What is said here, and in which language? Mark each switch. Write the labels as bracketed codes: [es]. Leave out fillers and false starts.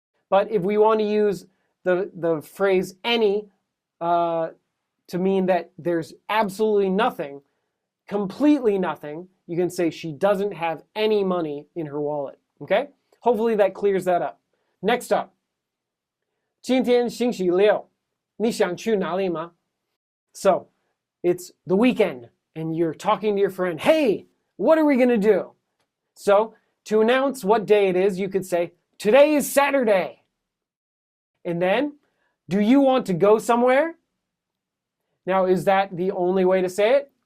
[en] But if we want to use the phrase any to mean that there's absolutely nothing, completely nothing, you can say she doesn't have any money in her wallet. Okay? Hopefully that clears that up. Next up. [zh] 今天星期六，你想去哪里吗? [en] So, it's the weekend and you're talking to your friend, hey, what are we going to do? So to announce what day it is, you could say, today is Saturday. And then, do you want to go somewhere? Now, is that the only way to say it?